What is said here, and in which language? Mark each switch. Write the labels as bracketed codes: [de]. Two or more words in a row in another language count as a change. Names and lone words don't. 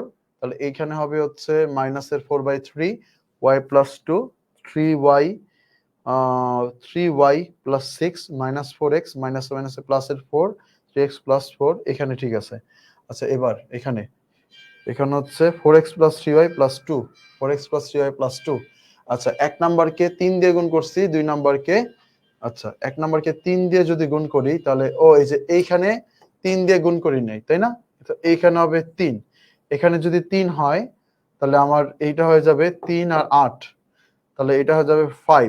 [bn] তাহলে এইখানে হবে হচ্ছে মাইনাসের 4/3 y + 2 3y 3y + 6 -4x মাইনাসে প্লাসের 4 3x + 4। এখানে ঠিক আছে। আচ্ছা এবার এখানে হচ্ছে 4x + 3y + 2 4x + 3y + 2। আচ্ছা এক নাম্বারকে 3 দিয়ে গুণ করছি, 2 নাম্বারকে আচ্ছা এক নাম্বারকে 3 দিয়ে যদি গুণ করি তাহলে এই যে এইখানে 3 দিয়ে গুণ করি নাই, তাই না? তো এইখানে হবে 3, এখানে যদি 3 হয় তাহলে আমার এইটা হয়ে যাবে 3 আর 8, তাহলে এটা হয়ে যাবে 5।